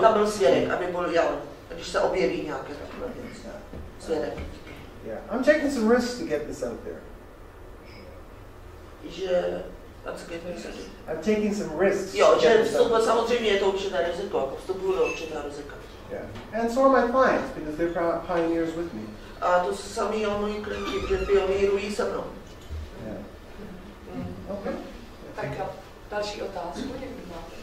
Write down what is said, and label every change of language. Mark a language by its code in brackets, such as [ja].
[cs] tam byl svědek, aby byl, když se objeví nějaké takové věci. Svědek. [en] Yeah, I'm taking some risks to get this out there. [cs] Že... [en] I'm taking some risks. [cs] Jo, že vstupuje, samozřejmě je to určité riziko, jako vstupuju do určitá rizika. [en] Yeah, and so are my clients, because they're pioneers with me. [cs] A to samé dělají moji klienti, že pionírují se mnou. [en] Yeah. Okay. [cs] Tak další otázku, jak máte?